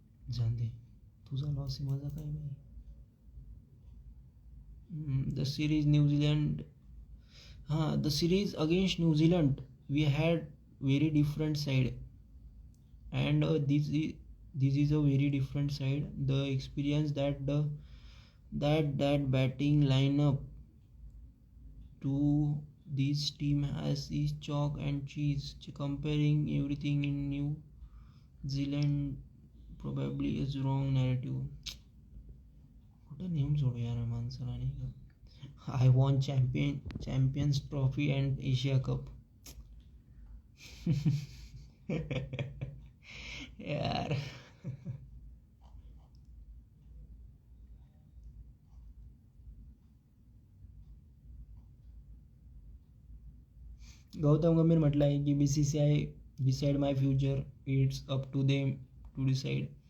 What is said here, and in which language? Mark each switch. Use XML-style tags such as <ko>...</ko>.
<mr>जान दे, तुझा लॉस आहे, माझा काय नाही.</mr> <en>The series New Zealand. the series against New Zealand we had very different side, and this is a very different side. The experience that that batting lineup to this team has is chalk and cheese. Comparing everything in New Zealand probably is wrong narrative.</en> <mr>कुठं name जोडू यार माणसाला नाही का.</mr> <en>I won Champions Trophy and Asia Cup.</en> <mr>यार गौतम गंभीर म्हटलं आहे की</mr> <en>BCCI decide my future, it's up to them to decide.</en>